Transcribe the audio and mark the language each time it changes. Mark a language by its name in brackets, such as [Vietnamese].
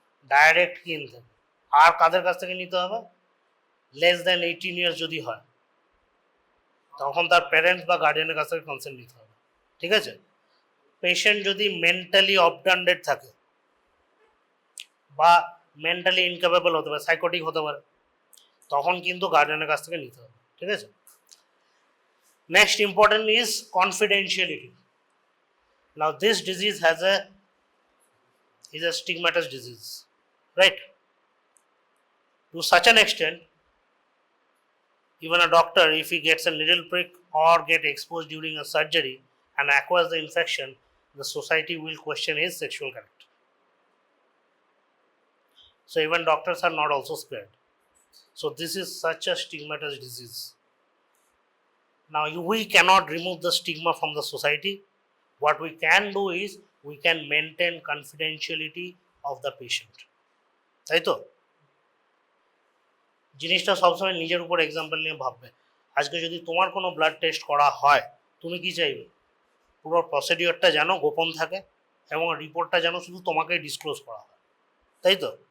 [Bangla] Direct কিনতে. আর কাদের কাছ থেকে নিতে হবে? লেস দেন 18 ইয়ার্স যদি হয় তখন তার প্যারেন্টস বা গার্ডিয়ানের কাছ থেকে কনসেন্ট নিতে হবে. ঠিক আছে? পেশেন্ট যদি মেন্টালি অবডান্ডেড থাকে বা মেন্টালি ইনক্যাপেবল হতে পারে, সাইকোটিক হতে পারে, তখন কিন্তু গার্ডিয়ানের কাছ থেকে নিতে হবে. ঠিক আছে? [English] Next important is confidentiality. Now this disease is a stigmatous disease, right? To such an extent, even a doctor, if he gets a needle prick or get exposed during a surgery and acquires the infection, the society will question his sexual character. So even doctors are not also spared. So this is such a stigmatous disease. Now we cannot remove the stigma from the society. What we can do is we can maintain confidentiality of the patient. [Bangla] তাই তো? জিনিসটা সবসময় নিজের উপর example নিয়ে ভাববে. আজকে যদি তোমার কোনো ব্লাড টেস্ট করা হয়, তুমি কি চাইবে? পুরো প্রসিডিওরটা যেন গোপন থাকে এবং রিপোর্টটা যেন শুধু তোমাকেই ডিসক্লোজ করা হয়. তাই তো?